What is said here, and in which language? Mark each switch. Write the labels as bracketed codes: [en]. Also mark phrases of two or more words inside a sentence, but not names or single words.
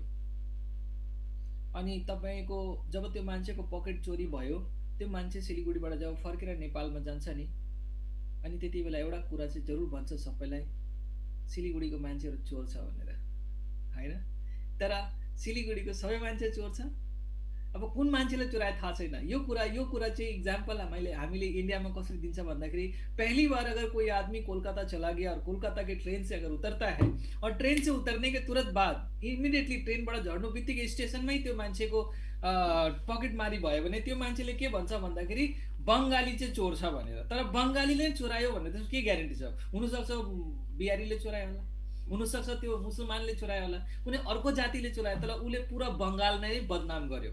[ne] अनि तपाईँको जब त्यो मान्छेको पकेट चोरी भयो, त्यो मान्छे सिलिगुडीबाट जब फर्केर नेपालमा जान्छ नि, अनि त्यति बेला एउटा कुरा चाहिँ जरुर भन्छ सबैलाई, सिलिगुडीको मान्छेहरू चोर छ भनेर, होइन. तर सिलिगुडीको सबै मान्छे चोर छ. अब कुन मान्छेले चोराए थाहा छैन. यो कुरा चाहिँ इक्जाम्पल हामीले इंडिया में कसरी दिन्छ भन्दाखेरि, [hi] पहली बार अगर कोई आदमी कोलकाता चला गया और कोलकाता के ट्रेन से अगर उतरता है और ट्रेन से उतरने के तुरंत बाद [ne] इमिडिएटली ट्रेनबाट झर्नु बित्तिकै स्टेशनमै त्यो मान्छेको पकेट मारी भयो भने त्यो मान्छेले के भन्छ भन्दाखेरि, बङ्गाली चाहिँ चोर छ भनेर, तर बङ्गालीले चोरायो भने त्यसको के ग्यारेन्टी छ? हुनसक्छ बिहारीले चोरायो होला, हुनसक्छ त्यो मुसलमानले चोरायो होला, कुनै अर्को जातिले चोरायो, तर उसले पुरा बङ्गाल नै बदनाम गर्यो।